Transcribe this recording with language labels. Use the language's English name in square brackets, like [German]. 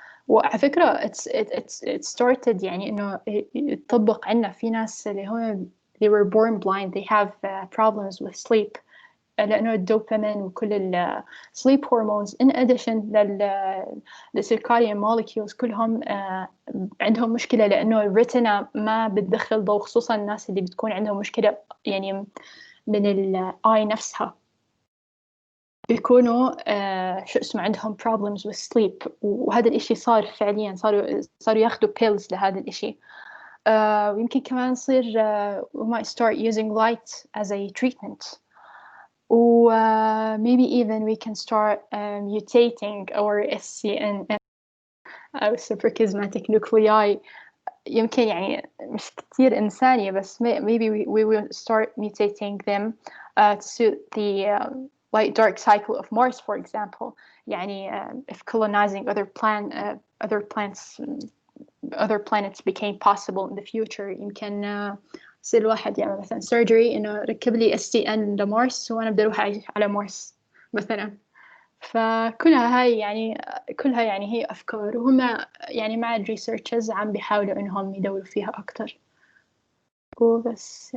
[Arabic] وعلى فكرة [English] it started [Arabic] يعني إنه يطبق عنا في ناس اللي هو [English] they were born blind they have problems with sleep [Arabic] لأنه الدوبامين وكل ال [English] sleep hormones in addition [Arabic] لل [English] circadian molecules [Arabic] كلهم عندهم مشكلة لأنه الريتنا ما بتدخل ضوء، خصوصا الناس اللي بتكون عندهم مشكلة يعني من الآي نفسها بيكونوا شو اسمه عندهم [English] problems with sleep. [Arabic] وهذا الإشي صار فعليا صاروا ياخدوا pills لهذا الإشي. ويمكن كمان نصير [English] we might start using light as a treatment. maybe even we can start mutating our SCN أو suprachiasmatic nuclei. [Arabic] يمكن يعني مش كتير إنسانية بس [English] maybe we will start mutating them to suit the light dark cycle of Mars, for example. [Arabic] يعني [English] if colonizing other planets became possible in the future [Arabic] يمكن يصير الواحد يعمل مثلا surgery إنه ركب لي SCN لمارس وأنا بدي أروح أعيش على مارس مثلا. فكلها هاي يعني هي أفكار وهم يعني مع الريسيرشرز عم بيحاولوا إنهم يدوروا فيها أكتر وبس.